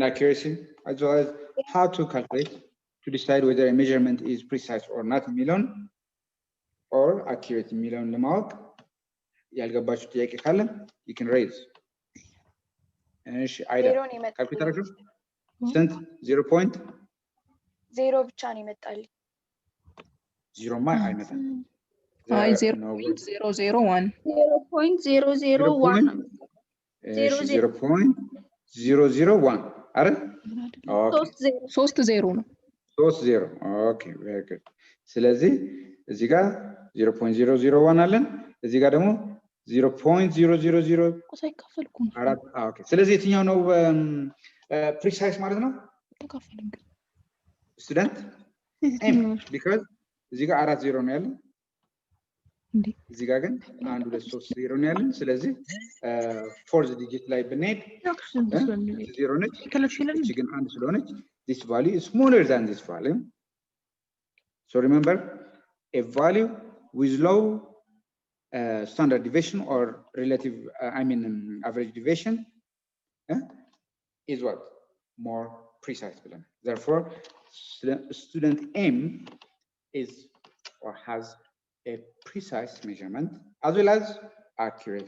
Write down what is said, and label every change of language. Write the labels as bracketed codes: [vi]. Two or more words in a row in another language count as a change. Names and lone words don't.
[en] accuracy as well as how to calculate to decide whether a measurement is precise or not million or accurate million [am] ለማወቅ ያልገባችሁ ጥያቄ ካለ [en] you can raise [am] እሺ አይዳ ካልኩሌት አድርጉ ስንት [en] 0.0 [am] ብቻ ነው ይመጣልኝ 0 ማ አይመጣም አይ 0.001 0.001 አይደል ኦኬ 30 ነው 30 ኦኬ [en] very good [am] ስለዚህ እዚህ ጋር 0.001 አለን እዚህ ጋር ደግሞ 0.000 ሳይካፈልኩ ነው አራት ኦኬ ስለዚህ የትኛው ነው ፕሪሳይስ ማለት ነው ተካፈልን [en] student M [am] because እዚህ ጋር 40 ነው ያለው እዚህ ጋር ግን 1 2 3 0 ነው ያለን ስለዚህ [en] fourth digit [am] ላይ ብንሄድ 0 ነች እቺ ግን 1 ስለሆነች [en] this value is smaller than this value so remember a value with low standard deviation or relative average deviation is what more precise therefore student M is or has a precise measurement as well as accurate.